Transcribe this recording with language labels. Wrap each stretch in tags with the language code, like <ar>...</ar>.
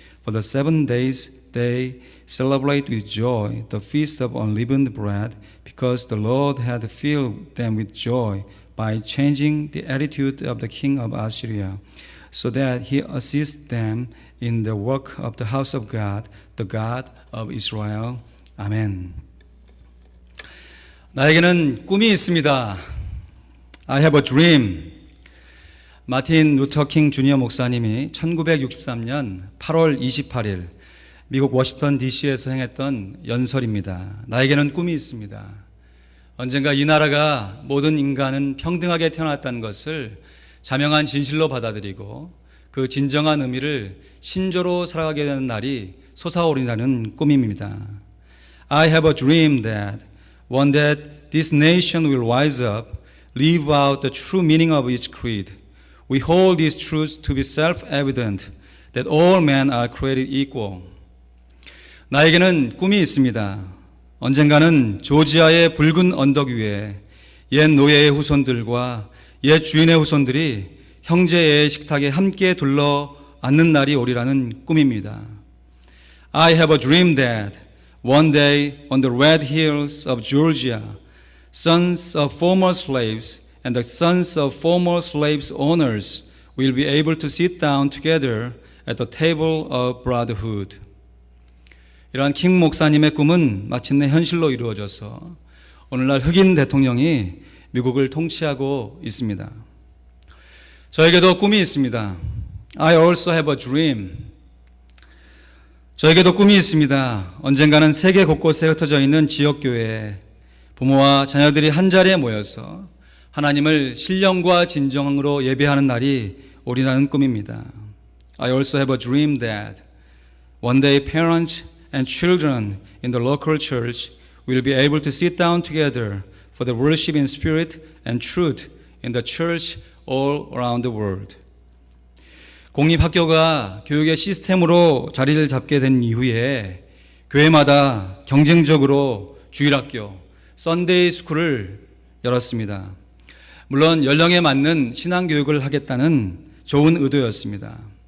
<en>For the 7 days they celebrate with joy the feast of unleavened bread, because the Lord had filled them with joy by changing the attitude of the king of Assyria, so that he assists them in the work of the house of God, the God of Israel.</en> <ko>아멘. 나에게는 꿈이 있습니다.</ko> <en>I have a dream.</en> <ko>마틴 루터 킹 주니어 목사님이 1963년 8월 28일 미국 워싱턴 DC에서 행했던 연설입니다. 나에게는 꿈이 있습니다. 언젠가 이 나라가 모든 인간은 평등하게 태어났다는 것을 자명한 진실로 받아들이고 그 진정한 의미를 신조로 살아가게 되는 날이 솟아오리라는 꿈입니다.</ko> <en>I have a dream that one day this nation will rise up, live out the true meaning of its creed. We hold these truths to be self-evident, that all men are created equal.</en> <ko>나에게는 꿈이 있습니다. 언젠가는 조지아의 붉은 언덕 위에 옛 노예의 후손들과 옛 주인의 후손들이 형제의 식탁에 함께 둘러 앉는 날이 오리라는 꿈입니다.</ko> <en>I have a dream that one day on the red hills of Georgia, sons of former slaves and the sons of former slaves owners will be able to sit down together at the table of brotherhood.</en> <ko>이러한 킹 목사님의 꿈은 마침내 현실로 이루어져서 오늘날 흑인 대통령이 미국을 통치하고 있습니다. 저에게도 꿈이 있습니다.</ko> <en>I also have a dream.</en> <ko>저에게도 꿈이 있습니다. 언젠가는 세계 곳곳에 흩어져 있는 지역교회에 부모와 자녀들이 한자리에 모여서 하나님을 신령과 진정으로 예배하는 날이 오리라는 꿈입니다.</ko> <en>I also have a dream that one day parents and children in the local church will be able to sit down together for the worship in spirit and truth in the church all around the world.</en> <ko>공립학교가 교육의 시스템으로 자리를 잡게 된 이후에 교회마다 경쟁적으로 주일학교, 썬데이 스쿨을 열었습니다. 물론 연령에 맞는 신앙교육을 하겠다는 좋은 의도였습니다.</ko>